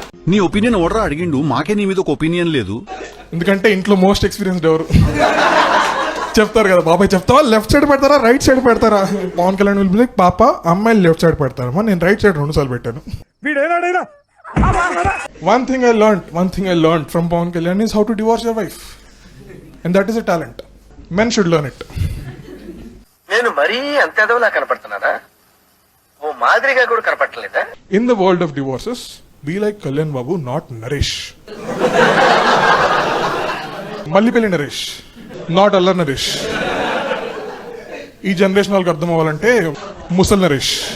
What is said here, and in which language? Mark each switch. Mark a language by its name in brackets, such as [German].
[Telugu] నీ ఒపీనియన్ ఓడరా అడిగిండు, మాకే నీ మీద ఒక ఒపీనియన్ లేదు. ఎందుకంటే ఇంట్లో మోస్ట్ ఎక్స్పీరియన్స్డ్ ఎవరు చెప్తారు కదా, బాబాయ్ చెప్తావా లెఫ్ట్ సైడ్ పెడతారా రైట్ సైడ్ పెడతారా? Pawan Kalyan [English] will be like, [Telugu] పాప అమ్మాయిలు లెఫ్ట్ సైడ్ పెడతారమ్మా, నేను రైట్ సైడ్ 2 సార్లు పెట్టాను. [English] One thing I learned from Pawan Kalyan is how to divorce your wife, and that is a talent. Men should learn it. [Telugu] నేను మరీ అంత ఎదవలా కనపడుతున్నారా? ఓ మాదిరిగా కూడా కనపడలేదా? [English] In the world of divorces, be like Kalyan Babu, not Naresh. Mallipelli Naresh, not Allar Naresh. [Telugu] ఈ generation వాళ్ళకి అర్థం అవ్వాలంటే ముసల్ నరేష్.